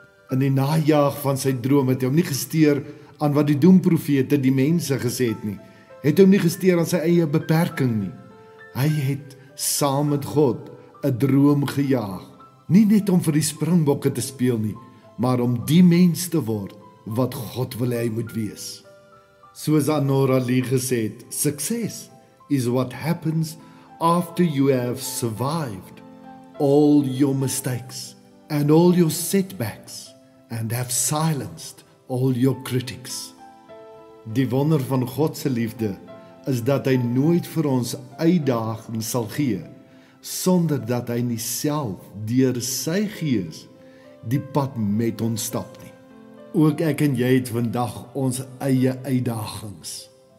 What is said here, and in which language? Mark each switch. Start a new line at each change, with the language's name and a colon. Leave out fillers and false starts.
Afrikaans: In die najaag van sy droom het hy hom nie gesteer aan wat die doemprofete die mense gesê het nie. Het hom nie gesteer aan sy eie beperking nie. Hy het saam met God 'n droom gejaag. Nie net om vir die Springbokke te speel nie, maar om die mens te word wat God wil hê hy moet wees. Soos Anora Lee gesê het,
English: success is what happens after you have survived all your mistakes and all your setbacks and have silenced all your critics.
Afrikaans: Die wonder van God se liefde is dat hy nooit vir ons uitdagings sal gee sonder dat hy nie self deur sy gees die pad met ons stap nie. Ook ek en jy het vandag ons eie uitdagings.